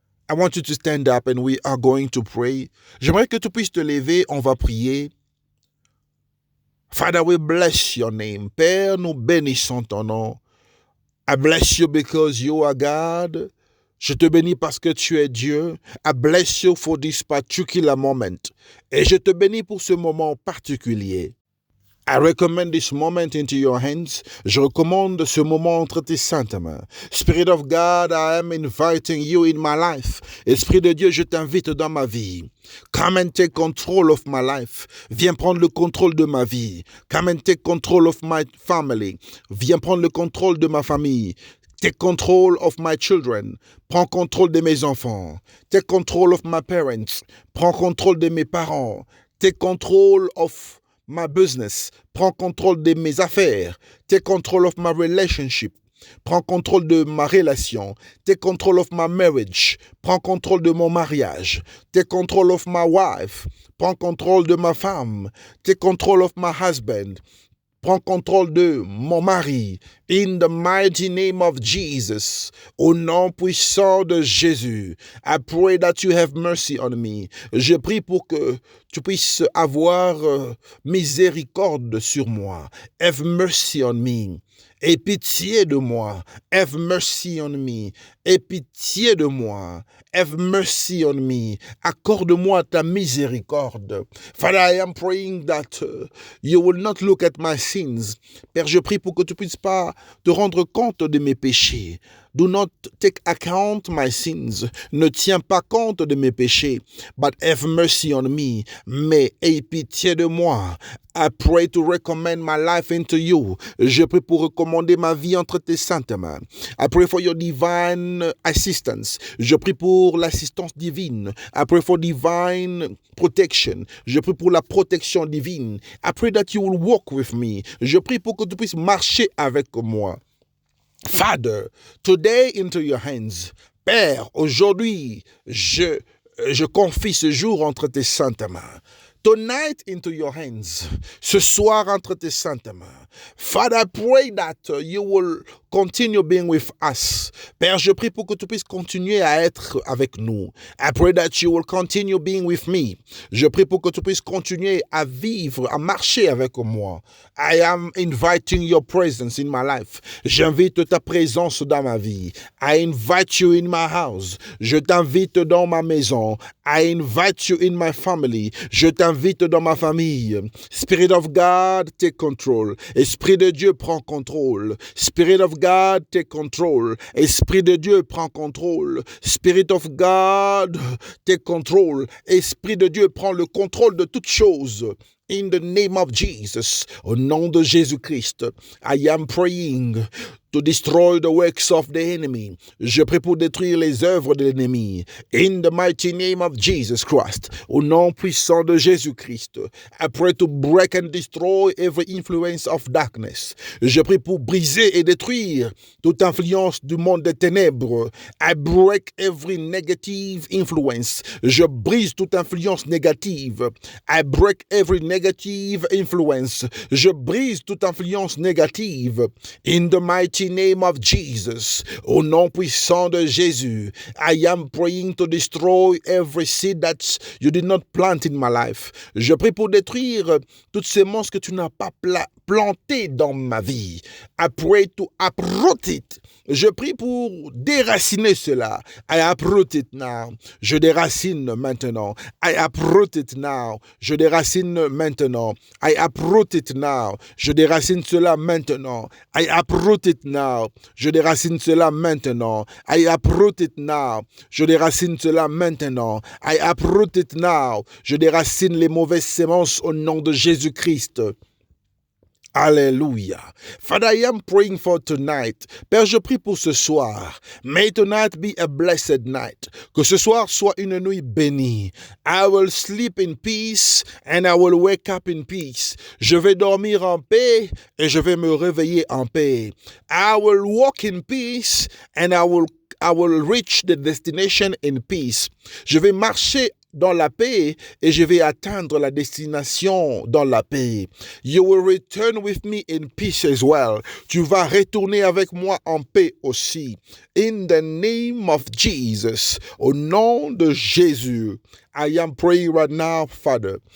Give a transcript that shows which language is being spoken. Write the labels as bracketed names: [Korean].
[English] I want you to stand up and we are going to pray. [French] J'aimerais que tu puisses te lever, on va prier. [English] Father, we bless your name. [French] Père, nous bénissons ton nom. [English] I bless you because you are God. [French] Je te bénis parce que tu es Dieu. [English] I bless you for this particular moment. [French] Et je te bénis pour ce moment particulier. [English] I recommend this moment into your hands. [French] Je recommande ce moment entre tes saintes mains. [English] Spirit of God, I am inviting you in my life. [French] Esprit de Dieu, je t'invite dans ma vie. [English] Come and take control of my life. [French] Viens prendre le contrôle de ma vie. [English] Come and take control of my family. [French] Viens prendre le contrôle de ma famille. [English] Take control of my children. [French] Prends contrôle de mes enfants. [English] Take control of my parents. [French] Prends contrôle de mes parents. [English] Take control of my business. [French] Prends contrôle de mes affaires. [English] Take control of my relationship. [French] Prends contrôle de ma relation. [English] Take control of my marriage. [French] Prends contrôle de mon mariage. [English] Take control of my wife. [French] Prends contrôle de ma femme. [English] Take control of my husband. [French] Prends contrôle de mon mari. [English] In the mighty name of Jesus. [French] Au nom puissant de Jésus. [English] I pray that you have mercy on me. [French] Je prie pour que tu puisses avoir miséricorde sur moi. [English] Have mercy on me. [French] Aie pitié de moi. [English] Have mercy on me. [French] Aie pitié de moi. [English] Have mercy on me. [French] Accorde-moi ta miséricorde. [English] Father, I am praying that you will not look at my sins. [French] Père, je prie pour que tu puisses pas te rendre compte de mes péchés. [English] Do not take account my sins. [French] Ne tiens pas compte de mes péchés. [English] But have mercy on me. [French] Mais aie pitié de moi. [English] I pray to recommend my life into you. [French] Je prie pour recommander ma vie entre tes saintes mains. [English] I pray for your divine assistance. [French] Je prie pour l'assistance divine. [English] I pray for divine protection. [French] Je prie pour la protection divine. [English] I pray that you will walk with me. [French] Je prie pour que tu puisses marcher avec moi. [English] Father, today into your hands. [French] Père, aujourd'hui, je confie ce jour entre tes saintes mains. [English] Tonight into your hands. [French] Ce soir entre tes saintes mains. [English] Father, I pray that you will continue being with us. [French] Père, je prie pour que tu puisses continuer à être avec nous. [English] I pray that you will continue being with me. [French] Je prie pour que tu puisses continuer à vivre, à marcher avec moi. [English] I am inviting your presence in my life. [French] J'invite ta présence dans ma vie. [English] I invite you in my house. [French] Je t'invite dans ma maison. [English] I invite you in my family. [French] Je t'invite dans ma famille. [English] Spirit of God, take control. [French] Esprit de Dieu, prends contrôle. [English] Spirit of God, take control. [French] Esprit de Dieu, prends contrôle. [English] Spirit of God, take control. [French] Esprit de Dieu, prends le contrôle de toutes choses. [English] In the name of Jesus, [French] au nom de Jésus-Christ, [English] I am praying to destroy the works of the enemy. [French] Je prie pour détruire les œuvres de l'ennemi. [English] In the mighty name of Jesus Christ. [French] Au nom puissant de Jésus-Christ. [English] I pray to break and destroy every influence of darkness. [French] Je prie pour briser et détruire toute influence du monde des ténèbres. [English] I break every negative influence. [French] Je brise toute influence négative. [English] I break every negative influence. [French] Je brise toute influence négative. [English] In the mighty name of Jesus. [French] Au nom puissant de Jésus. [English] I am praying to destroy every seed that you did not plant in my life. [French] Je prie pour détruire toutes ces semences que tu n'as pas plantées dans ma vie. [English] I pray to uproot it. [French] Je prie pour déraciner cela. [English] I uproot it now. [French] Je déracine maintenant. [English] I uproot it now. [French] Je déracine maintenant. [English] I uproot it now. [French] Je déracine cela maintenant. [English] I uproot it now. [French] Je déracine cela maintenant. [English] I uproot it now. [French] Je déracine cela maintenant. [English] I uproot it now. [French] Je déracine les mauvaises semences au nom de Jésus-Christ. Alléluia. [English] Father, I am praying for tonight. [French] Père, je prie pour ce soir. [English] May tonight be a blessed night. [French] Que ce soir soit une nuit bénie. [English] I will sleep in peace and I will wake up in peace. [French] Je vais dormir en paix et je vais me réveiller en paix. [English] I will walk in peace and I will reach the destination in peace. [French] Je vais marcher dans la paix et je vais atteindre la destination dans la paix. [English] You will return with me in peace as well. [French] Tu vas retourner avec moi en paix aussi. [English] In the name of Jesus. [French] Au nom de Jésus. [English] I am praying right now, Father.